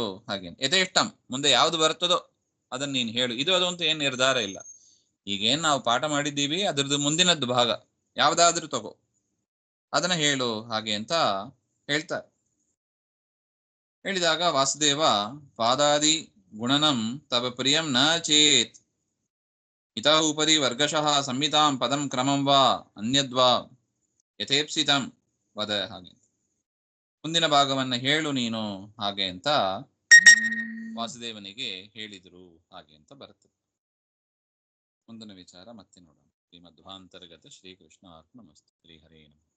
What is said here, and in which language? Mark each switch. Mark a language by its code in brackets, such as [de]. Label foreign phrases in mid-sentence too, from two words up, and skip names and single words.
[kn] ಹಾಗೆ ಯಥೇಷ್ಟಂ, ಮುಂದೆ ಯಾವ್ದು ಬರ್ತದೋ ಅದನ್ನ ನೀನು ಹೇಳು. ಇದು ಅದು ಅಂತ ಏನ್ ನಿರ್ಧಾರ ಇಲ್ಲ. ಈಗೇನ್ ನಾವು ಪಾಠ ಮಾಡಿದ್ದೀವಿ ಅದ್ರದ್ದು ಮುಂದಿನದ್ದು ಭಾಗ ಯಾವ್ದಾದ್ರೂ ತಗೋ, ಅದನ್ನ ಹೇಳು ಹಾಗೆ ಅಂತ ಹೇಳ್ತಾರೆ. [sa] ಹೇಳಿದಾಗ ವಾಸುದೇವ ಪಾದಾದಿ ಗುಣನಂ ತವ ಪ್ರಿಯಂ ನ ಚೇತ್ ಇತ ಉಪರಿ ವರ್ಗಶಃ ಸಂಹಿತಾಂ ಪದಂ ಕ್ರಮಂ ವಾ ಅನ್ಯದ್ವಾ ಯಥೇಪ್ಸಿತಂ ವದ. [kn] ಹಾಗೆ ಮುಂದಿನ ಭಾಗವನ್ನ ಹೇಳು ನೀನು ಹಾಗೆ ಅಂತ ವಾಸುದೇವನಿಗೆ ಹೇಳಿದ್ರು ಹಾಗೆ ಅಂತ ಬರುತ್ತದೆ. ಮುಂದಿನ ವಿಚಾರ ಮತ್ತೆ ನೋಡೋಣ. [sa] ಶ್ರೀಮಧ್ವಾಂತರ್ಗತ ಶ್ರೀಕೃಷ್ಣ ಅರ್ಪಣಮಸ್ತು. ಶ್ರೀ ಹರೇ ನಮಃ.